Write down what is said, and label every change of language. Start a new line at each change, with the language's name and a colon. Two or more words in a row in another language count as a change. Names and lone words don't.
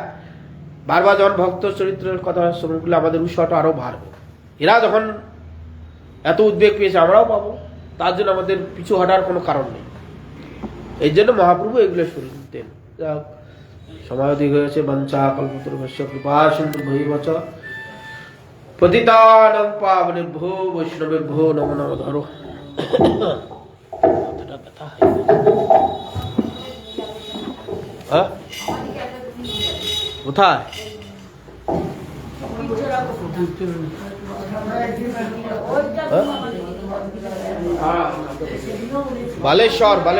Bangla: বারবার যখন ভক্ত চরিত্রের কথা শ্রবণ করলে আমাদের উৎসাহটা আরও বাড়বে। এরা যখন এত উদ্বেগ পেয়েছে আমরাও পাবো, তার জন্য আমাদের পিছু হটার কোনো কারণ নেই। এই জন্য মহাপ্রভু এগুলো শুনতেন। সময় অধিক হয়েছে।
Sanskrit: বঞ্চা কল্পতরুভ্যশ্চ কৃপা সিন্ধু ভৈবচ পতিতানাং পাবনেভ্যো বৈষ্ণবেভ্যো নমো নমঃ।
Bangla: ধরো ব্যথা কোথায়? বালেশ্বর।